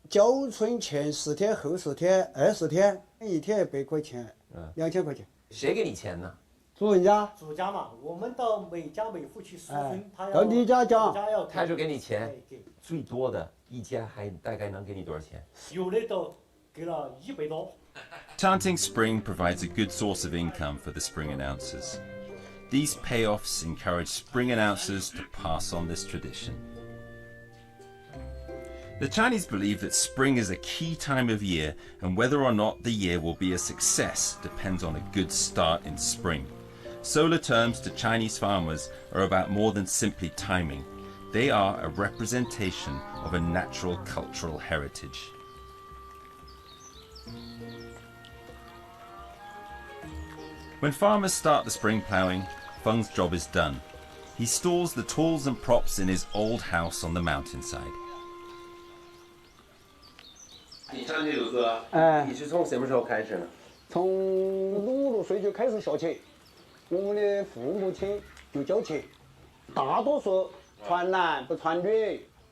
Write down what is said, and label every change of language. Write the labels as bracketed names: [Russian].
[Chinese] 交春前10天，后10天，20天，一天100块钱，2000块钱。谁给你钱呢？主人家。主家嘛，我们到每家每户去收春，他要到你家讲，他就给你钱。最多的一家还大概能给你多少钱？有的都给了100多。 [English] Chanting spring provides a good source of income for the spring announcers. These payoffs encourage spring announcers to pass on this tradition. The Chinese believe that spring is a key time of year, and whether or not the year will be a success depends on a good start in spring. Solar terms to Chinese farmers are about more than simply timing. They are a representation of a natural cultural heritage. When farmers start the spring ploughing, Feng's job is done. He stores the tools and props in his old house on the mountainside. [Chinese] 你唱这首歌，你是从什么时候开始呢？从5、6岁就开始学起，我们的父母亲就教起，大多数传男不传女。